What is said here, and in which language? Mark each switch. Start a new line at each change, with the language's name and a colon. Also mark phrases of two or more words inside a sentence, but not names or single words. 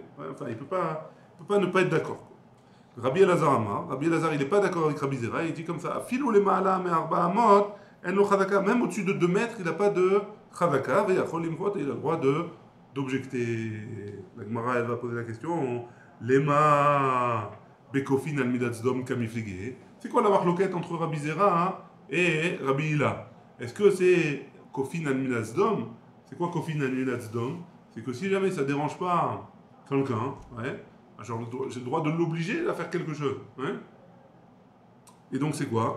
French: Enfin, il peut pas ne pas être d'accord. Rabbi Elazar Amar, Rabbi Elazar il n'est pas d'accord avec Rabbi Zera, il dit comme ça,
Hebrew: אפילו למעלה מארבע אמות אין לו חזקה,
French: même au-dessus de 2 mètres, il n'a pas de chazaka, et il a le droit d'objecter. La Gemara elle va poser la question,
Aramaic: למה בכופין על מדת סדום קמיפלגי.
French: C'est quoi la marloquette entre Rabbi Zera et Rabbi Hila? Est-ce que c'est
Hebrew: כופין על מדת סדום?
French: C'est quoi
Hebrew: כופין על מדת סדום?
French: C'est que si jamais ça dérange pas quelqu'un, ouais, j'ai le droit de l'obliger à faire quelque chose. Hein? Et donc c'est quoi?